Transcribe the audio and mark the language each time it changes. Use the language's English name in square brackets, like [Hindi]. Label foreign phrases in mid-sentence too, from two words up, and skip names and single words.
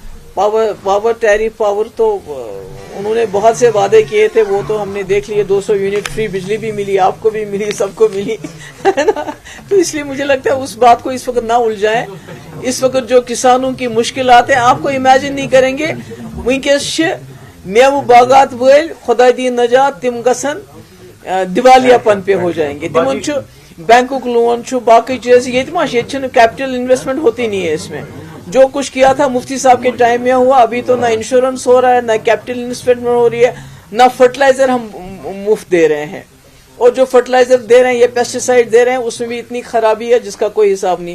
[English] power tariff [Urdu] پاور تو انہوں نے بہت سے وعدے کیے تھے، وہ تو ہم نے دیکھ لیے. 200 یونٹ فری بجلی بھی ملی، آپ کو بھی ملی، سب کو ملی ہے نا. تو اس لیے مجھے لگتا ہے اس بات کو اس وقت نہ الجھائیں. اس وقت جو کسانوں کی مشکلات ہیں آپ کو امیجن نہیں کریں گے. [Kashmiri] ونکس میوہ باغات ول خدا دین نجات، تم گژھن دیوالیہ پن پہ [Urdu] ہو جائیں گے. [Kashmiri] تمن بینکک لون باقی چیز [Urdu] یہ [English] capital investment [Urdu] ہوتی نہیں ہے. اس میں جو کچھ کیا تھا مفتی صاحب کے ٹائم میں ہوا. ابھی تو نہ انشورنس ہو رہا ہے، نہ [English] capital investment [Urdu] ہو رہی ہے، نہ فرٹیلائزر ہم مفت دے رہے ہیں. اور جو فرٹیلائزر دے رہے ہیں، یہ پیسٹیسائڈ دے رہے ہیں، اس میں بھی اتنی خرابی ہے جس کا کوئی حساب نہیں.